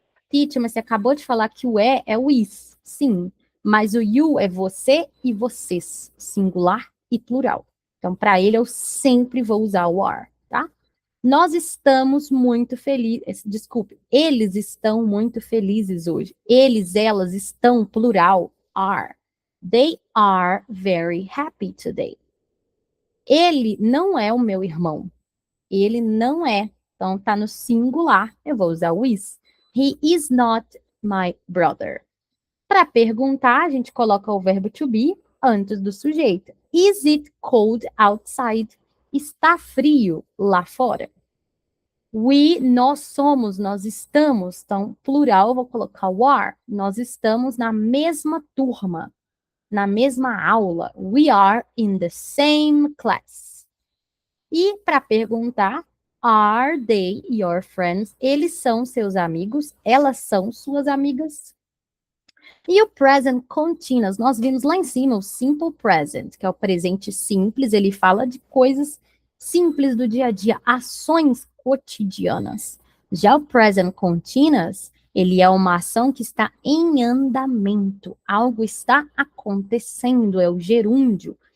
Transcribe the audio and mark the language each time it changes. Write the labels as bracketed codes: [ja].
[pt] Teacher, mas você acabou de falar que o é o is. Sim, mas o you é você e vocês, singular e plural. Então, para ele, eu sempre vou usar o are, tá? Nós estamos muito felizes. Desculpe, eles estão muito felizes hoje. Eles, elas estão, plural, are. [en] They are very happy today. [pt] Ele não é o meu irmão. Ele não é. Então, tá no singular. Eu vou usar o is. [en] He is not my brother. [pt] Para perguntar, a gente coloca o verbo to be antes do sujeito. [en] Is it cold outside? [pt] Está frio lá fora? We, nós somos, nós estamos. Então, plural, eu vou colocar o are. Nós estamos na mesma turma, na mesma aula. [en] We are in the same class. [pt] E para perguntar, [en] are they your friends? [pt] Eles são seus amigos? Elas são suas amigas? E o present continuous, nós vimos lá em cima o simple present, que é o presente simples, ele fala de coisas simples do dia a dia, ações cotidianas. Já o present continuous, ele é uma ação que está em andamento, algo está acontecendo, é o gerúndio.